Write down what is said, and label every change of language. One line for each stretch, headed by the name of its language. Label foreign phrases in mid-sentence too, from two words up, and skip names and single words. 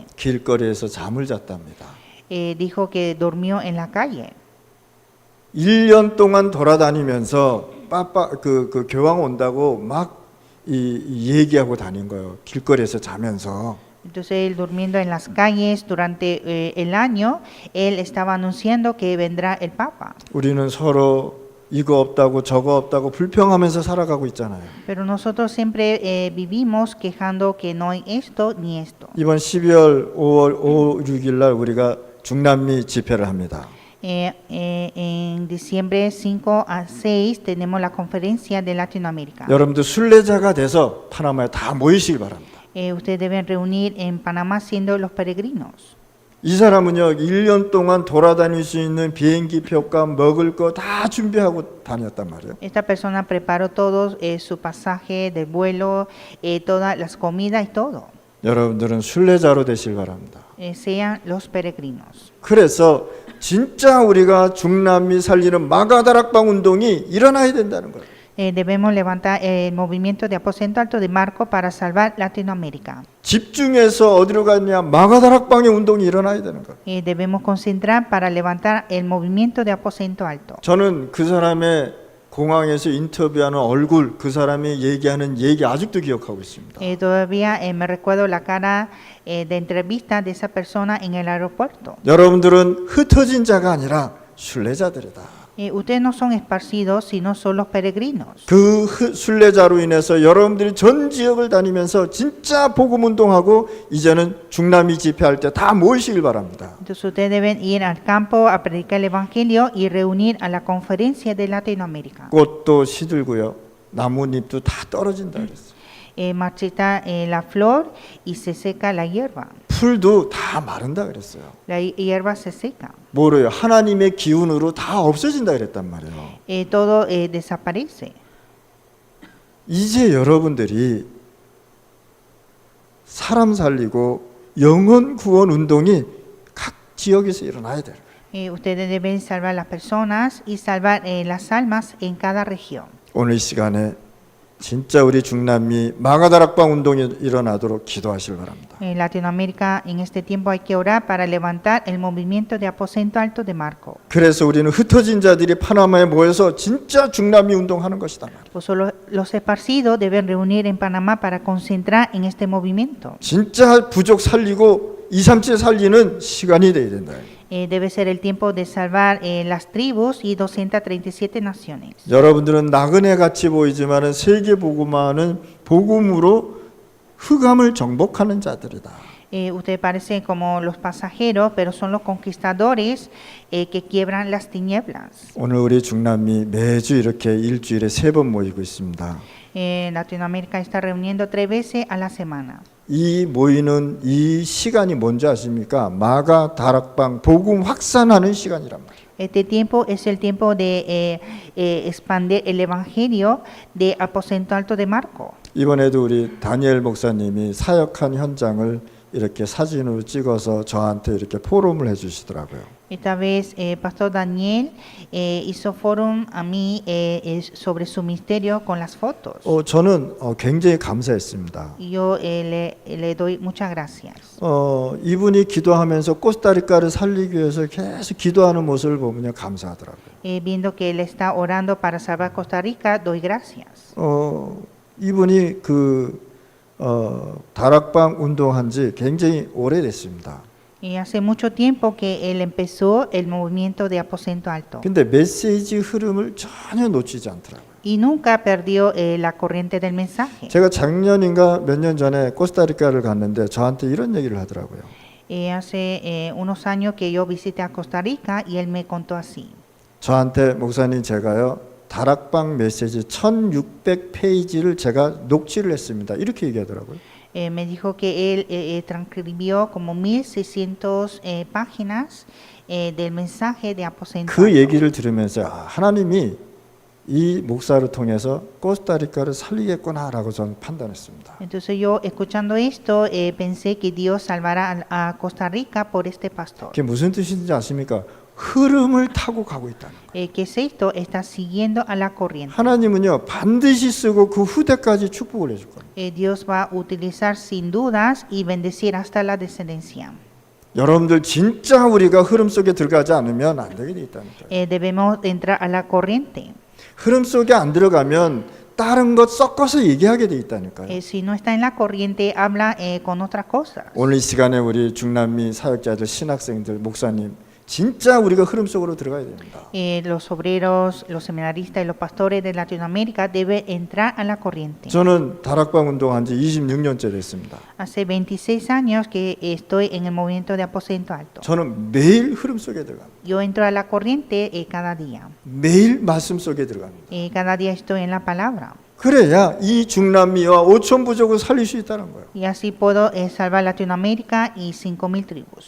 Korean: 길거리에서 잠을 잤답니다.
Spanish: Dijo que durmió en la calle.
Korean: 1년 동안 돌아다니면서 그 교황 온다고 막 얘기하고 다닌 거예요. 길거리에서 자면서.
Spanish: Entonces él durmiendo en las calles durante el año, él estaba anunciando que vendrá el Papa.
Korean: 우리는 서로 이거 없다고 저거 없다고 불평하면서 살아가고 있잖아요.
Spanish: Pero nosotros siempre vivimos quejando que no hay esto ni esto.
Korean: 이번 12월 5월 5, 6일 날 우리가 중남미 집회를 합니다.
Spanish: En diciembre 5 a 6 tenemos la conferencia de Latinoamérica.
Korean: 여러분들 순례자가 돼서 파나마에 다 모이시길 바랍니다.
Spanish: Ustedes deben reunir en Panamá siendo los peregrinos.
Korean: 이 사람은요 1년 동안 돌아다닐 수 있는 비행기 표가 먹을 거 다 준비하고 다녔단 말이에요.
Spanish: Esta persona preparó todo su pasaje del vuelo, todas las comidas y todo.
Korean: 여러분들은 순례자로 되실 바랍니다.
Spanish: Sean los peregrinos.
Korean: 그래서 진짜 우리가 중남미 살리는 마가다락방 운동이 일어나야 된다는 거예요.
Spanish: Debemos levantar el movimiento de aposento alto de Marco para salvar Latinoamérica.
Korean: 집중해서 어디로 갔냐? 마가다락방의 운동이 일어나야 되는 거예요.
Spanish: Debemos concentrar para levantar el movimiento de aposento alto.
Korean: 저는 그 사람의 공항에서 인터뷰하는 얼굴, 그 사람이 얘기하는 얘기 아직도 기억하고 있습니다.
Spanish: Todavía me recuerdo la cara de entrevista de esa persona en el aeropuerto.
Korean: 여러분들은 흩어진 자가 아니라 순례자들이다.
Spanish: Ustedes no son esparcidos, sino son los peregrinos.
Korean: 그 순례자로 인해서 여러분들이 전 지역을 다니면서 진짜 복음 운동하고 이제는 중남미 집회할 때 다 모이시길 바랍니다.
Spanish: Entonces ustedes deben ir al campo a predicar el evangelio y reunir a la conferencia de Latinoamérica.
Korean: 꽃도 시들고요. 나뭇잎도 다 떨어진다 그랬어요.
Spanish: Marchita la flor y se seca la hierba.
Korean: 풀도 다 마른다 그랬어요.
Spanish: La hierba se seca.
Korean: 뭐래요? 하나님의 기운으로 다 없어진다 그랬단 말이에요.
Spanish: Todo desaparece.
Korean: 이제 여러분들이 사람 살리고 영혼 구원 운동이 각 지역에서 일어나야 돼요.
Spanish: Ustedes deben salvar las personas y salvar las almas en cada región.
Korean: 오늘 이 시간에 진짜 우리 중남미 마가다락방 운동이 일어나도록 기도하시길 바랍니다.
Spanish: En Latinoamérica en este tiempo hay que orar para levantar el movimiento de aposento alto de Marco.
Korean: 그래서 우리는 흩어진 자들이 파나마에 모여서 진짜 중남미 운동하는 것이다.
Spanish: Pues solo los esparcidos deben reunir en Panamá para concentrar en este movimiento.
Korean: 진짜 부족 살리고 2, 3체 살리는 시간이 돼야 된다.
Spanish: Debe ser el tiempo de salvar las tribus y 237 naciones.
Korean: 여러분들은 나그네 같이 보이지만은 세계 복음화는 복음으로 흑암을 정복하는 자들이다.
Spanish: Ustedes parecen como los pasajeros, pero son los conquistadores que quiebran las tinieblas.
Korean: 오늘 우리 중남미 매주 이렇게 일주일에 3번 모이고 있습니다.
Spanish: Latinoamérica está reuniendo 3 veces a la semana.
Korean: 이 모이는 이 시간이 뭔지 아십니까? 마가 다락방 복음 확산하는 시간이란 말이에요.
Spanish: Este tiempo es el tiempo de expandir el evangelio de Aposento Alto de Marco.
Korean: 이번에도 우리 다니엘 목사님이 사역한 현장을 이렇게 사진으로 찍어서 저한테 이렇게 포럼을 해주시더라고요.
Spanish: Esta vez Pastor Daniel hizo fórum a mí sobre su misterio con las fotos.
Korean: 저는 굉장히 감사했습니다.
Spanish: Y yo le doy muchas gracias.
Korean: 이분이 기도하면서 코스타리카를 살리기 위해서 계속 기도하는 모습을 보면 감사하더라고요.
Spanish: Viendo que él está orando para salvar Costa Rica, doy gracias.
Korean: 이분이 다락방 운동한 지 굉장히 오래됐습니다.
Spanish: Y hace mucho tiempo que él empezó el movimiento de Aposento Alto.
Korean: 근데 메시지 흐름을 전혀 놓치지 않더라고요.
Spanish: Y nunca perdió la corriente del mensaje.
Korean: 제가 작년인가 몇 년 전에 코스타리카를 갔는데 저한테 이런 얘기를 하더라고요.
Spanish: Hace unos años que yo visité a Costa Rica y él me contó así.
Korean: 저한테 목사님 제가요 다락방 메시지 1600페이지를 제가 녹취를 했습니다. 이렇게 얘기하더라고요.
Spanish: Me dijo que él transcribió como 1600 páginas del mensaje de Aposento
Korean: 그
Spanish: Alto.
Korean: 얘기를 들으면서 하나님이 이 목사를 통해서 코스타리카를 살리겠구나라고 저는 판단했습니다.
Spanish: Entonces yo escuchando esto pensé que Dios salvará a Costa Rica por este pastor.
Korean: 그게 무슨 뜻인지 아십니까? 흐름을 타고 가고 있다는 거예요.
Spanish: Que es esto, está siguiendo a la corriente.
Korean: 하나님은요 반드시 쓰고 그 후대까지 축복을 해줄 겁니다.
Spanish: Dios va a utilizar sin dudas y bendecir hasta la descendencia.
Korean: 여러분들 진짜 우리가 흐름 속에 들어가지 않으면 안 되게 돼 있다니까요.
Spanish: Debemos entrar a la corriente.
Korean: 흐름 속에 안 들어가면 다른 것 섞어서 얘기하게 돼 있다니까요.
Spanish: Si no está en la corriente, habla con otras cosas.
Korean: 오늘 이 시간에 우리 중남미 사역자들, 신학생들, 목사님 진짜 우리가 흐름 속으로 들어가야 됩니다.
Spanish: Los obreros, los seminaristas y los pastores de Latinoamérica deben entrar a la corriente.
Korean: 저는 다락방 운동한 지 26년째 됐습니다.
Spanish: Hace 26 años que estoy en el movimiento de Aposento Alto.
Korean: 저는 매일 흐름 속에 들어갑니다.
Spanish: Yo entro a la corriente cada día.
Korean: 매일 말씀 속에 들어갑니다.
Spanish: Cada día estoy en la palabra.
Korean: 그래야 이 중남미와 5천 부족을 살릴 수 있다는 거예요.
Spanish: Y así puedo salvar Latinoamérica y 5,000 tribus.